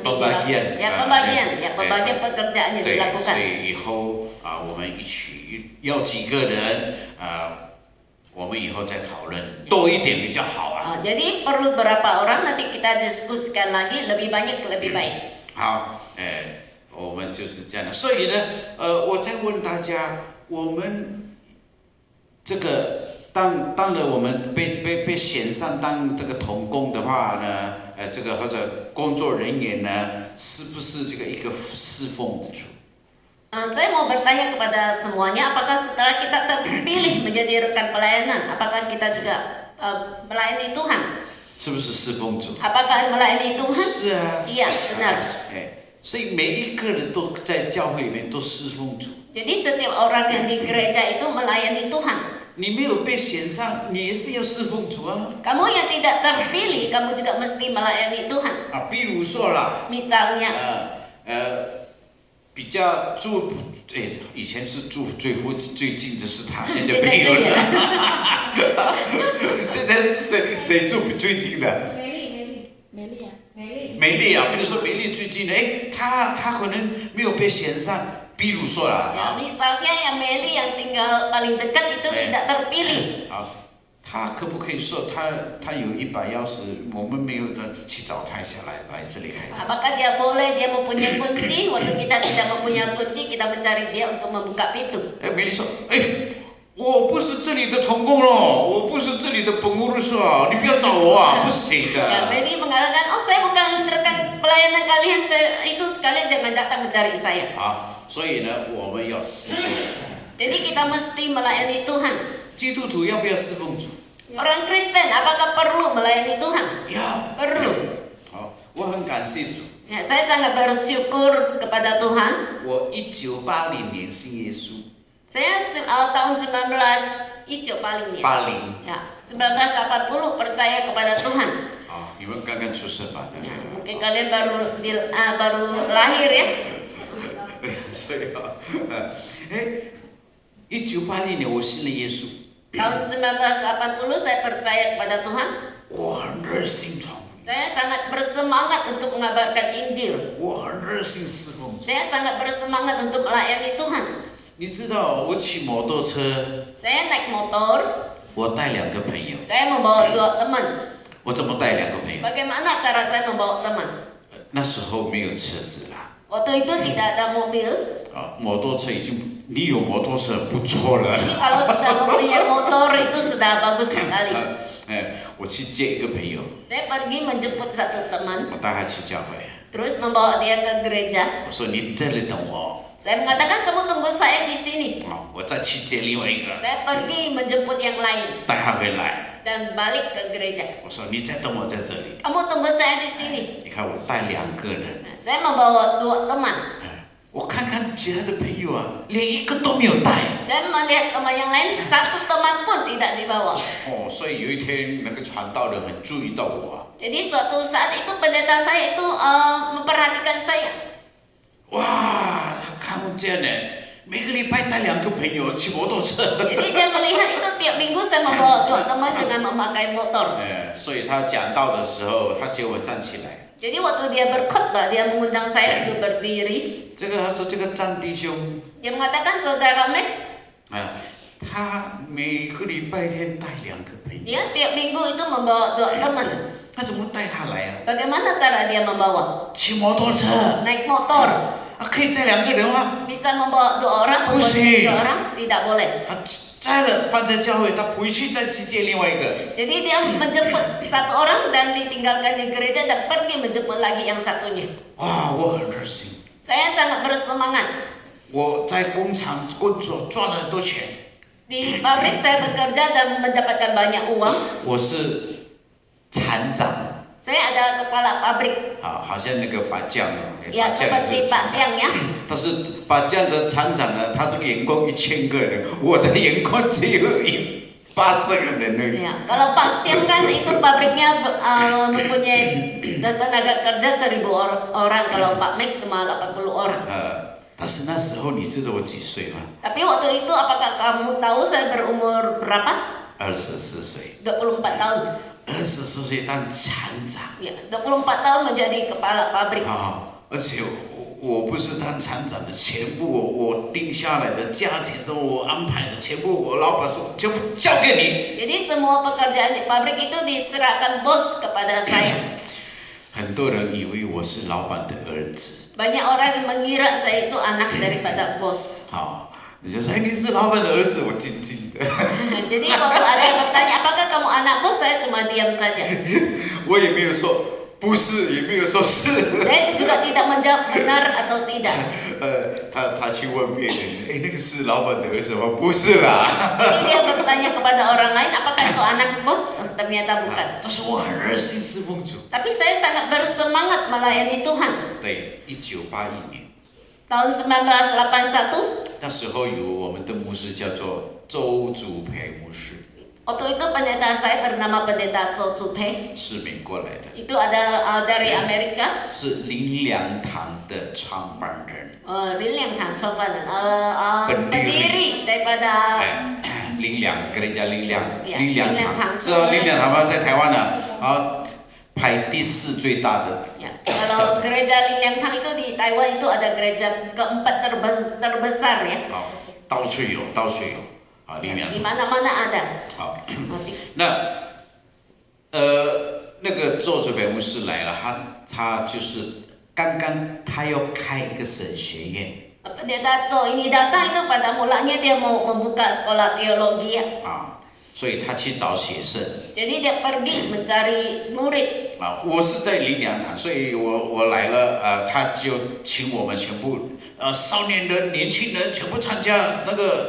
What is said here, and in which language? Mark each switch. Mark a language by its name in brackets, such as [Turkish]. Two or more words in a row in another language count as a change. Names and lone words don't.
[Indonesian] pembagian. dilakukan. Ya, pembagian pekerjaan yang [Chinese] 对， [Indonesian] dilakukan. [Chinese] 所以以后我们一起要几个人我们以后再讨论，多一点比较好啊。 [Indonesian] Jadi perlu berapa orang nanti kita diskusikan lagi, lebih banyak lebih baik. [Chinese] 好，我们就是这样的。所以呢，我再问大家，我们这个当了我们被选上当这个同工的话呢，这个或者工作人员呢，是不是这个一个侍奉的主？ [Indonesian] Saya mau bertanya kepada semuanya, apakah setelah kita terpilih menjadi rekan pelayanan, apakah kita juga melayani Tuhan? [Chinese] 是不是侍奉主？ [Indonesian] Apakah melayani Tuhan? [Chinese] 是啊。 [Indonesian] Iya, benar. [Chinese] 所以每一个人都在教会里面都侍奉主。 [Indonesian] Jadi setiap orang yang di gereja itu melayani Tuhan. [Chinese] 你没有被选上，你也是要侍奉主啊。 [Indonesian] Kamu yang tidak terpilih, kamu juga mesti melayani Tuhan. [Chinese] 比如说啦， [Indonesian] Misalnya, [Chinese] 比较住，以前是住最近的是他，现在没有了。现在是谁住最近的？美丽啊，比如说美丽最近的，他可能没有被选上，比如说啦， [Indonesian] ya, misalnya yang Meli yang tinggal paling dekat itu tidak terpilih. [Chinese] 他可不可以说他有100钥匙，我们没有的去找他下来这里开？ [Indonesian] Apakah dia boleh, dia mempunyai kunci, waktu kita tidak mempunyai kunci, kita mencari dia untuk membuka pintu. [Chinese] 美丽说，我不是这里的同工咯，我不是这里的本务所啊，你不要找我啊，不行的。 [Indonesian] Ya, Meli mengatakan, oh saya bukan rekan pelayanan kalian, itu sekalian jangan datang mencari saya. [Chinese] 所以呢，我们要侍奉主。 [Indonesian] Jadi kita mesti melayani Tuhan. [Chinese] 基督徒要不要侍奉主？ [Indonesian] Orang Kristen, apakah perlu melayani Tuhan? [Chinese] 要。 [Indonesian] Perlu. [Chinese] 好，我很感谢主。 [Indonesian] Ya, saya sangat bersyukur kepada Tuhan. [Chinese] 我1980年信耶稣。 [Indonesian] Saya tahun 1980 [Chinese] 80。 [Indonesian] Ya, 1980 percaya kepada Tuhan. [Chinese] 你们刚刚出生吧？ [Indonesian] Ya, mungkin kalian baru lahir ya. [Chinese] 所以1980年我信了耶稣。 [Indonesian] Tahun 1980 saya percaya kepada Tuhan. [Chinese] 我很热心传福音。 [Indonesian] Saya sangat bersemangat untuk mengabarkan Injil. [Chinese] 我很热心侍奉主。 [Indonesian] Saya sangat bersemangat untuk melayani Tuhan. [Chinese] 你知道我骑摩托车， [Indonesian] Saya naik motor, [Chinese] 我带2个朋友。 [Indonesian] saya membawa 2 teman. [Chinese] 我怎么带2个朋友？ [Indonesian] Bagaimana cara saya membawa teman? [Chinese] 那时候没有车子啦。 [Indonesian] Waktu itu tidak ada mobil. [Chinese] 摩托车已经，你有摩托车不错了。 [Indonesian] Kalau sudah mempunyai motor itu sudah bagus sekali. [Chinese] 我去接一个朋友， [Indonesian] Saya pergi menjemput satu teman, [Chinese] 我带他去教会， [Indonesian] terus membawa dia ke gereja. [Chinese] 我说你这里等我， [Indonesian] Saya mengatakan kamu tunggu saya di sini. [Chinese] 我再去接另外一个， [Indonesian] Saya pergi menjemput yang lain [Chinese] 带他回来， [Indonesian] dan balik ke gereja. [Chinese] 我说你再等我在这里。 [Indonesian] Kamu tunggu saya di sini. [Chinese] 你看我带2个人， [Indonesian] Saya membawa 2 teman. [Chinese] 我看看其他的朋友啊，连一个都没有带。 [Indonesian] Dan melihat teman yang lain, 1 teman pun tidak dibawa. [Chinese] 所以有一天那个传道人很注意到我啊， [Indonesian] Jadi suatu saat itu pendeta saya itu memperhatikan saya. [Chinese] 哇，他看见呢，每个礼拜带2个朋友骑摩托车。 [Indonesian] Jadi dia melihat itu tiap minggu saya membawa 2 teman dengan memakai motor. [Chinese] 所以他讲道的时候，他叫我站起来。 [Indonesian] Jadi waktu dia berkhotbah, dia mengundang saya untuk berdiri. [Chinese] 他说这个战弟兄， [Indonesian] Dia mengatakan, Saudara Max, [Chinese] 他每个礼拜天带2个朋友， [Indonesian] dia tiap minggu itu membawa 2 teman. [Chinese] 那怎么带他来啊？ [Indonesian] Bagaimana cara dia membawa? [Chinese] 骑摩托车， [Indonesian] Naik motor. [Chinese] 可以载2个人吗？ [Indonesian] Bisa membawa 2 orang, membawa 3 orang? Tidak boleh. [Chinese] 载了放在教会，他回去再去接另外一个。 [Indonesian] Jadi dia menjemput 1 orang dan ditinggalkan di gereja dan pergi menjemput lagi yang satunya. [Chinese] 哇，我很热心， [Indonesian] Saya sangat bersemangat. [Chinese] 我在工厂工作赚了很多钱。 [Indonesian] Di pabrik saya bekerja dan mendapatkan banyak uang. [Chinese] 我是厂长， [Indonesian] Saya ada kepala pabrik. [Chinese] 好像那个把匠， [Indonesian] Ya, seperti Pak Jiang ya. [Chinese] 但是把匠的厂长呢，他这个员工1000个人，我的员工只有80个人而已。 [Indonesian] Ya, kalau Pak Jiang kan itu pabriknya mempunyai tenaga kerja 1000 orang. Kalau Pak Max cuma 80 orang. [Chinese] 但是那时候你知道我几岁吗？ [Indonesian] Tapi waktu itu apakah kamu tahu saya berumur berapa? [Chinese] 24 岁。 [Indonesian] 24 tahun. [Chinese] 24岁当厂长。 [Indonesian] Ya, 24 tahun menjadi kepala pabrik. [Chinese] 而且我不是当厂长的，全部我定下来的价钱是我安排的，全部我老板说全部交给你。 [Indonesian] Jadi semua pekerjaan di pabrik itu diserahkan bos kepada saya. [Chinese] 很多人以为我是老板的儿子。 [Indonesian] Banyak orang yang mengira saya itu anak daripada bos. [Chinese] 你就说你是老板的儿子，我静静的。 [Indonesian] Jadi waktu ada yang bertanya apakah kamu anak bos, saya cuma diam saja. [Chinese] 我也没有说不是，也没有说是。 [Indonesian] Saya juga tidak menjawab benar atau tidak. [Chinese] 他去问别人，那个是老板的儿子吗？不是啦。 [Indonesian] Jadi dia bertanya kepada orang lain apakah itu anak bos, ternyata bukan. [Chinese] 但是我很热心侍奉主。 [Indonesian] Tapi saya sangat bersemangat melayani Tuhan. [Chinese] 对，1981年。 [Indonesian] Tahun 1981. [Chinese] 那时候有我们的牧师叫做周祖培牧师。 [Indonesian] Waktu itu pendeta saya bernama pendeta Cho Chu Pei. [Chinese] 是美国来的。 [Indonesian] Itu ada dari Amerika. [Chinese] 是灵粮堂的创办人。灵粮堂创办人, [Indonesian] pendiri daripada [Chinese] 灵粮 gereja 灵粮灵粮堂，知道灵粮堂吗？在台湾呢，排第4最大的。 [Indonesian] Ya, kalau gereja Linh Tang itu di Taiwan itu ada gereja keempat terbesar ya. [Chinese] 到处有，到处有。 [Indonesian] Di mana-mana ada. [Chinese] 好，那那个周祖培牧师来了，他就是刚刚他要开一个神学院。 [Indonesian] Pendeta Cho ini datang itu pada mulanya dia mau membuka sekolah teologi ya. [Chinese] 所以他去找学生。 [Indonesian] Jadi dia pergi mencari murid. [Chinese] 我是在灵粮堂，所以我来了，他就请我们全部少年人、年轻人全部参加那个。